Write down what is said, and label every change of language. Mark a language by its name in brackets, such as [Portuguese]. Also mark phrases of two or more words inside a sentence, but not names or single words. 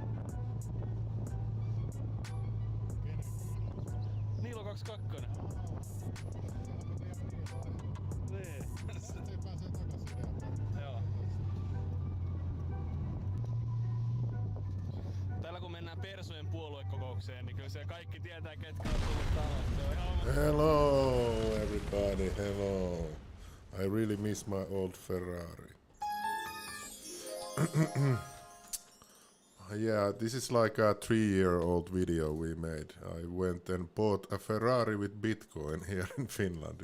[Finnish] Niilo 22. Niin. Se pääsee takaisin. Joo. Täällä kun mennään Persujen puoluekokoukseen, niin kyllä se kaikki tietää ketkä on tullut taloon. [English] Hello everybody, hello. I really miss my old Ferrari. Yeah, this is like a 3-year-old video we made. I went and bought a Ferrari with Bitcoin here in Finland.